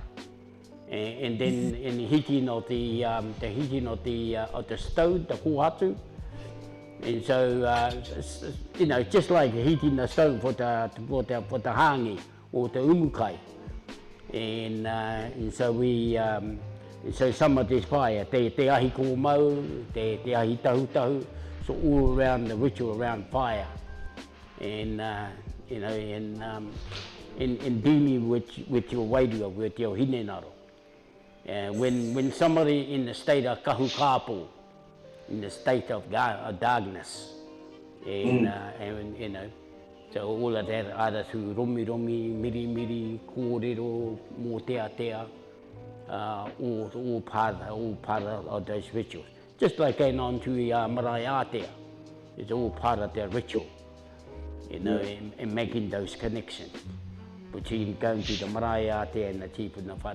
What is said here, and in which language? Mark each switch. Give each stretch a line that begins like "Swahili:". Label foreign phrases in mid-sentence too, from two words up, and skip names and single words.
English: And then in the heating of the stove, the huatu. And so, you know, just like heating the stove for the hangi or the umukai. And so we, so some of this fire,
Māori: te ahi ko mau, te ahi tahu,
English: so all around the ritual around fire. And, you know, in dealing with your wairua, with your hinenaro. When somebody in the state of kahukapu, in the state of darkness, and you know, so all of that, others who romi,
Māori: miri, kōrero, mō tea,
English: all part of those rituals. Just like going on to
Māori: marae Atea,
English: it's all part of their ritual, you know, and making those connections between going to the
Māori: marae Atea
English: and the chief and the whare.